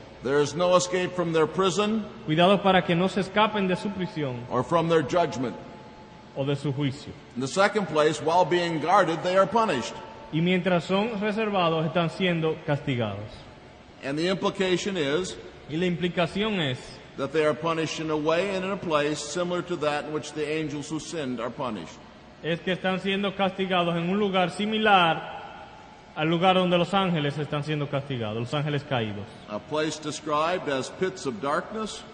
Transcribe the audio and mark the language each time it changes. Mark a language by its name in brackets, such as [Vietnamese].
[English] There is no escape from their prison [Spanish] Cuidados para que no se escapen de su prisión [English] or from their judgment. [Spanish] o de su juicio. [English] In the second place, while being guarded, they are punished. [Spanish] Y mientras son reservados, están siendo castigados. [English] And the implication is [Spanish] Y la implicación es [English] that they are punished in a way and in a place similar to that in which the angels who sinned are punished. [Spanish] que están siendo castigados en un lugar similar al lugar donde los ángeles están siendo castigados, los ángeles caídos. [English] A place described as pits of darkness,